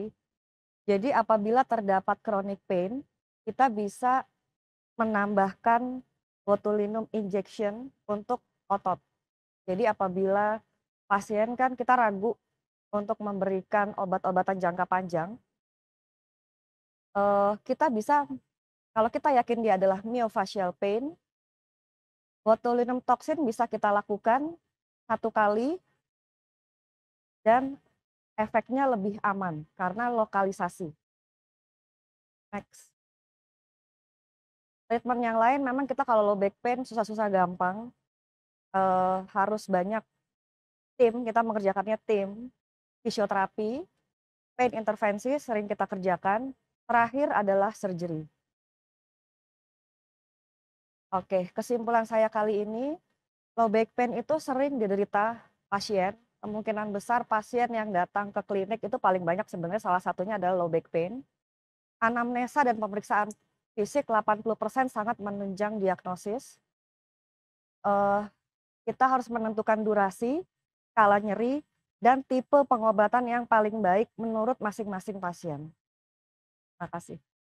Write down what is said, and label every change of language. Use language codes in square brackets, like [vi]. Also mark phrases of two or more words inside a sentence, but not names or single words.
[id] Jadi apabila terdapat [en] chronic pain, [id] kita bisa menambahkan [en] botulinum injection [id] untuk otot. Jadi apabila pasien kan kita ragu untuk memberikan obat-obatan jangka panjang, kita bisa, kalau kita yakin dia adalah [en] myofascial pain, botulinum toxin [id] bisa kita lakukan 1 kali dan efeknya lebih aman karena lokalisasi. Next. Treatment yang lain memang kita kalau [en] low back pain [id] susah-susah gampang, harus banyak tim, kita mengerjakannya tim. fisioterapi, pain intervensi sering kita kerjakan, terakhir adalah surgery. Oke, kesimpulan saya kali ini, [en] low back pain [id] itu sering diderita pasien. Kemungkinan besar pasien yang datang ke klinik itu paling banyak sebenarnya salah satunya adalah [en] low back pain. [id] Anamnesa dan pemeriksaan fisik 80% sangat menunjang diagnosis. Kita harus menentukan durasi, skala nyeri, dan tipe pengobatan yang paling baik menurut masing-masing pasien. Terima kasih.